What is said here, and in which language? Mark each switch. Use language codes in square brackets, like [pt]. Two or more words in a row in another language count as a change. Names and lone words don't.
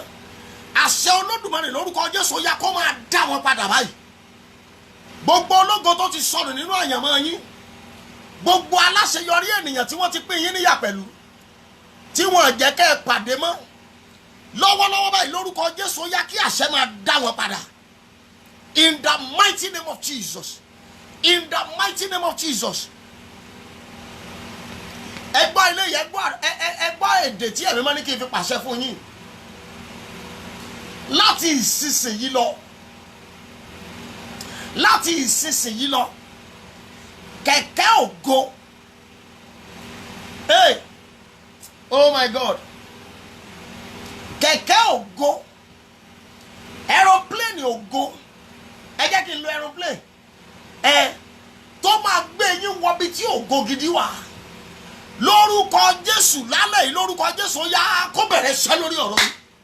[yo] Àṣẹ Olódùmarè lórúkọ Jésù ó yá kó máa dá wọn padà báyìí. Gbogbo ológo tó ti sọnù nínú àyànmọ́ yín. Gbogbo aláṣeyọrí ènìyàn tí wọ́n ti pín yín níyà pẹ̀lú. Tí wọ́n jẹ́ kẹ́ ẹ pàdé mọ́. Lọ́wọ́lọ́wọ́ báyìí lórúkọ Jésù ó yá kí àṣẹ máa dá wọn padà. [en] In the mighty name of Jesus. In the mighty name of Jesus. [yo] Ẹ gbọ́ ilé yẹn, ẹ gbọ́ èdè tí ẹ̀mí mọ́ ní kí n fi pàṣẹ fún yín. Láti ìsinsìnyí lọ. Láti ìsinsìnyí lọ. Kẹ̀kẹ́ ògo. [en] Hey! Oh my God. [yo] Kẹ̀kẹ́ ògo. Aeroplane ògo. Ẹ jẹ́ kí n lo aeroplane. Tó máa gbé yín wọ bí tí ògo gidi wà. Lórúkọ Jésù lálẹ́ yìí, lórúkọ Jésù yá kó bẹ̀rẹ̀ iṣẹ́ lórí ọ̀rọ̀ yìí.